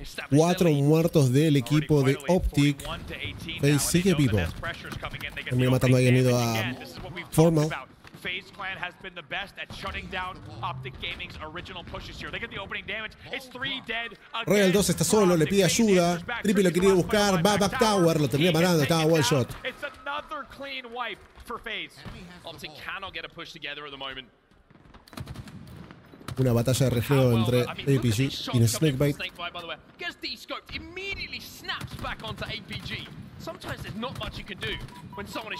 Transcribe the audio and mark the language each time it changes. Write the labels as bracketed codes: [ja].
[es] 4 muertos del equipo de Optic. FaZe sigue vivo. Termina matando ahí, han ido a Formal. [en] FaZe Clan has been the best at shutting down Optic Gaming's original pushes here. They get the opening damage. It's 3 dead. [es] Royal 2 está solo, le pide ayuda. Trippy lo quería buscar, va a back tower, lo termina matando, estaba one shot. [en] It's another clean wipe for FaZe. Optic cannot get a push together at the moment. [es] Una batalla de reflejo entre APG y Snakebite. [en] Gets de-scoped, immediately snaps back onto APG. Sometimes there's not much you can do when someone is